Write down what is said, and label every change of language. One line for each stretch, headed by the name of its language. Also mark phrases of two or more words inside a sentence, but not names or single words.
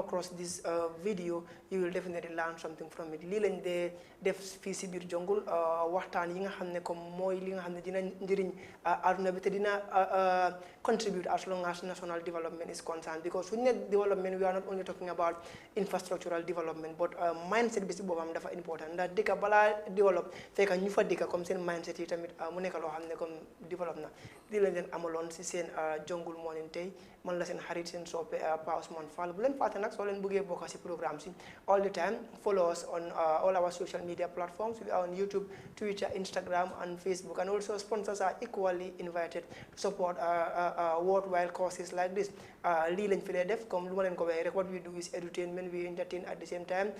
English: across this video you will definitely learn something from it
Wolof: lii lañ dee def fii si biir Jongul waxtaan yi nga xam ne comme mooy li nga xam ne dina njëriñ aduna bi te dina
English: contribute as long as national development is concerned because when development we are not only talking about infrastructural development but mindset
Wolof: bi si boppam dafa important ndax dëkk balaa develop fekk ñu fa dëkk comme seen mindset yi tamit mu nekk loo xam ne comme develop na lii lañ leen amaloon si seen Jongul Morning tey man la seen xarit seen soppe Pa Ousmane Fall bu leen fàtte nag soo leen bëggee bokk si programme si
English: all the time follow us on all our social media platforms. We are on YouTube, Twitter, Instagram, and Facebook. And also sponsors are equally invited to support worthwhile causes like this. What we do is edutainment, we entertain at the same time.